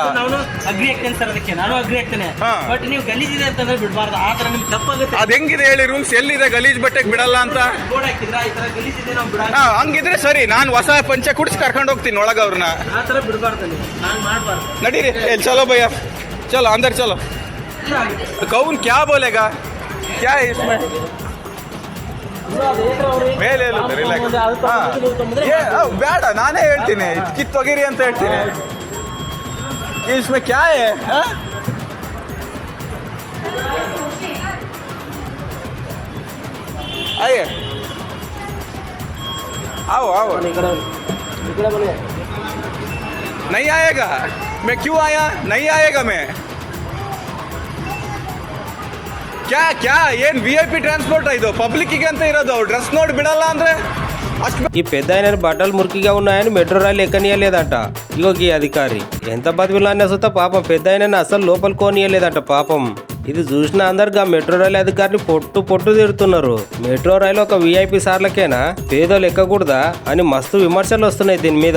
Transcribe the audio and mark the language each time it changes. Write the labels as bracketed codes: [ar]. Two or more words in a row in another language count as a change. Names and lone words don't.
[kn] ನಾನು ಅಗ್ರಿ ಆಗ್ತೇನೆ ಸರ್, ಅದಕ್ಕೆ ನಾನು ಅಗ್ರಿ ಆಗ್ತೇನೆ. ಬಟ್ ನೀವು ಗಲೀಜ್ ಇದೆ ಅಂತಂದ್ರೆ ಬಿಡಬಾರ್ದು. ಆ ತರ ನಿಮ್ಗೆ ತಪ್ಪಾಗುತ್ತೆ. ಅದ್ ಹೆಂಗಿದೆ ಹೇಳಿ, ರೂಲ್ಸ್ ಎಲ್ಲಿದೆ ಗಲೀಜ್ ಬಟ್ಟೆಗೆ ಬಿಡಲ್ಲ ಅಂತ? ಬೋರ್ಡ್ ಹಾಕಿದ್ರ ಈ ತರ ಗಲೀಜ್ ಇದೆ ನಾವು ಬಿಡ. ಹಂಗಿದ್ರೆ ಸರಿ, ನಾನು ಹೊಸ ಪಂಚೆ ಕುಡಿಸಿ ಕರ್ಕೊಂಡು ಹೋಗ್ತೀನಿ ಒಳಗ ಅವ್ರನ್ನ. ಆ ತರ ಬಿಡಬಾರ್ದು, ನಾನು ಮಾಡಬಾರ್ದು. [hi] ನಡೀರಿ, चलो भैया, चलो अंदर चलो. कौन क्या बोलेगा, क्या है इसमें? [kn] ಮೇಲೆ ಬೇಡ, ನಾನೇ ಹೇಳ್ತೀನಿ, ಕಿತ್ತೊಗಿರಿ ಅಂತ ಹೇಳ್ತೀನಿ. [hi] इसमें क्या है? आइए, आओ आओ. नहीं आएगा? मैं क्यों आया? नहीं आएगा मैं. क्या [kn] ಏನ್ VIP ಟ್ರಾನ್ಸ್ಪೋರ್ಟ್ ಇದು? ಪಬ್ಲಿಕ್ಕಿಗೆ ಅಂತ ಇರೋದು. ಡ್ರೆಸ್ ನೋಡಿ ಬಿಡಲ್ಲ ಅಂದ್ರೆ [te] ఈ పెద్ద ఆయన బట్టలు మురికిగా ఉన్నాయని మెట్రో రైలు ఎక్కనియలేదంట. ఇగో ఈ అధికారి ఎంత బతిలాడినా సుత పాపం పెద్ద ఆయన అసలు లోపల కోనియలేదంట పాపం. ఇది చూసిన అందరుగా మెట్రో రైలు అధికారిని పొట్టు తిడుతున్నారు. మెట్రో రైలు ఒక VIP సార్లకేనా, పేదోళ్ళు ఎక్కకూడదా అని మస్తు విమర్శలు వస్తున్నాయి దీని మీద.